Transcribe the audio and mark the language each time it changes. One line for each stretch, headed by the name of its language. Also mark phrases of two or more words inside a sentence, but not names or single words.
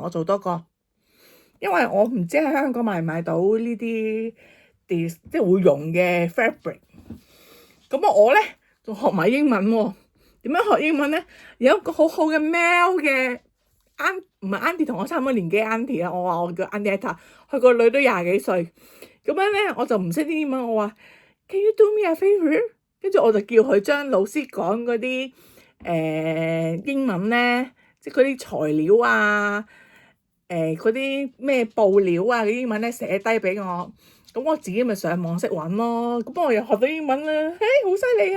Cantonese: 我做多個，因為我唔知喺香港買唔買到呢啲即係會溶嘅 fabric。咁我咧仲學埋英文喎。點樣學英文咧？有一個好好嘅 mail 嘅唔係 Auntie， 同我差唔多年紀 Auntie 啊。我話我叫 Auntie Etta， 佢個女都20幾歲。咁樣咧我就唔識啲英文，我話
English: Can you do me a favor？
Cantonese: 跟住我就叫佢將老師講嗰啲英文咧，即係嗰啲材料啊，嗰啲咩布料啊嘅英文咧寫低俾我。咁我自己咪上網識揾咯。咁我又學到英文啦，好犀利啊！